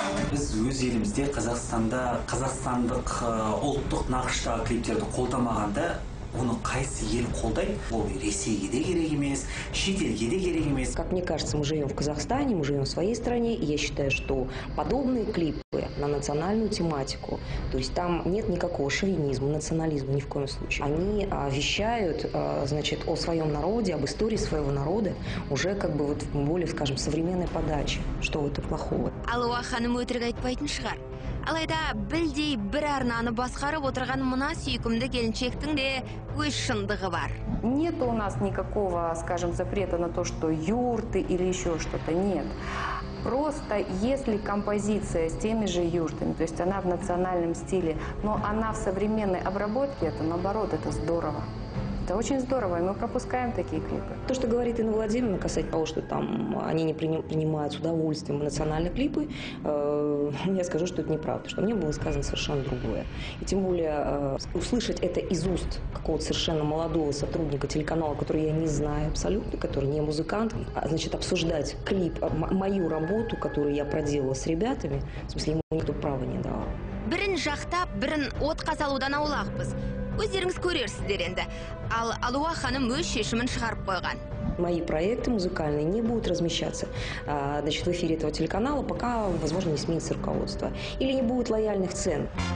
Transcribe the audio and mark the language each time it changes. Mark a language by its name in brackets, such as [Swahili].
[Kazakh] Біз өз елімізде қазақстандық ұлттық нақыштағы клиптерді қолдамағанда, оны қайсы ел қолдайды? Ол Ресейге де керек емес, шетелге де керек емес. [Russian] Как мне кажется, мы живем в Казахстане, мы живем в своей стране, и я считаю, что подобные клипы на национальную тематику, то есть там нет никакого шовинизма, национализма ни в коем случае. Они вещают, значит, о своем народе, об истории своего народа уже как бы вот в более, скажем, современной подаче. Что в этом плохого? [Kazakh] Алуа ханым өтірік айтпайтын шығар. Алайда білдей бір арнаны басқарып отырған мына сүйкімді келіншектің де өз шындығы бар. [Russian] Нет у нас никакого, скажем, запрета на то, что юрты или еще что-то. Нет. Просто если композиция с теми же юртами, то есть она в национальном стиле, но она в современной обработке, это наоборот, это здорово. Это очень здорово, и мы пропускаем такие клипы. То, что говорит Инна Владимировна касательно того, что там они не принимают с удовольствием национальные клипы, я скажу, что это неправда, что мне было сказано совершенно другое. И тем более услышать это из уст какого-то совершенно молодого сотрудника телеканала, который я не знаю абсолютно, который не музыкант, значит, обсуждать клип, мою работу, которую я проделала с ребятами, в смысле, ему никто права не дал. [Kazakh] Бірін жақтап, бірін отқа салудан аулақпыз. Өздеріңіз көрерсіздер енді. Ал Алуа ханым өз шешімін шығарып қойған. [Russian] Мои проекты музыкальные не будут размещаться, значит, в эфире этого телеканала, пока, возможно, не сменится руководство. Или не будет лояльных цен.